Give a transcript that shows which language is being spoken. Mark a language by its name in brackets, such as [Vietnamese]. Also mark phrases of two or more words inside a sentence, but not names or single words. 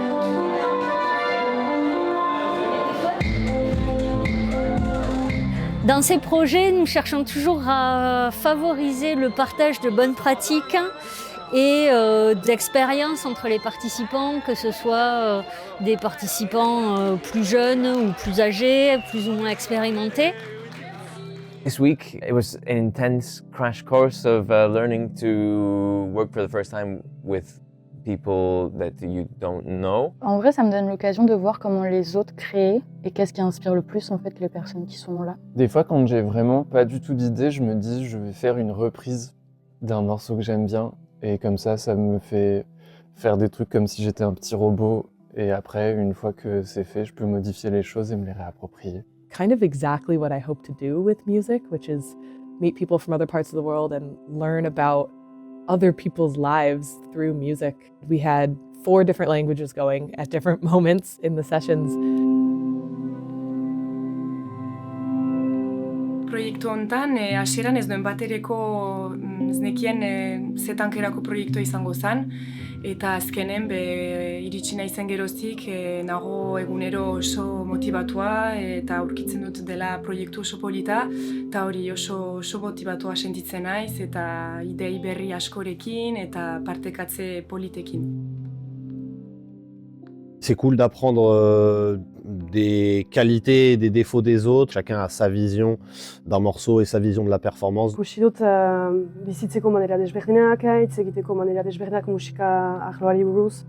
[French] Dans ces projets, nous cherchons toujours à favoriser le partage de bonnes pratiques et d'expériences entre les participants, que ce soit des participants plus jeunes ou plus âgés, plus ou moins expérimentés. [English] This week it was an intense crash course of learning to work for the first time with people that you don't know. [French] En vrai, ça me donne l'occasion de voir comment les autres créent et qu'est-ce qui inspire le plus en fait les personnes qui sont là. Des fois, quand j'ai vraiment pas du tout d'idée, je me dis je vais faire une reprise d'un morceau que j'aime bien et comme ça me fait faire des trucs comme si j'étais un petit robot et après, une fois que c'est fait, je peux modifier les choses et me les réapproprier. [English] Kind of exactly what I hope to do with music, which is meet people from other parts of the world and learn about other people's lives through music. We had 4 different languages going at different moments in the sessions. [Basque] Proiektu hontan hasieran ez duen batereko ez nekien zetankerako proiektua izango zen eta azkenen iritsi naizen geroztik nago egunero oso motibatua eta aurkitzen dut dela proiektu oso polita eta hori oso motibatua sentitzen naiz eta idei berri askorekin eta partekatze politekin. [French] C'est cool d'apprendre des qualités et des défauts des autres. Chacun a sa vision d'un morceau et sa vision de la performance. [Basque] Ikusi dut bizitzeko manera desberdinak, hitz egiteko manera desberdinak musika arloari buruz.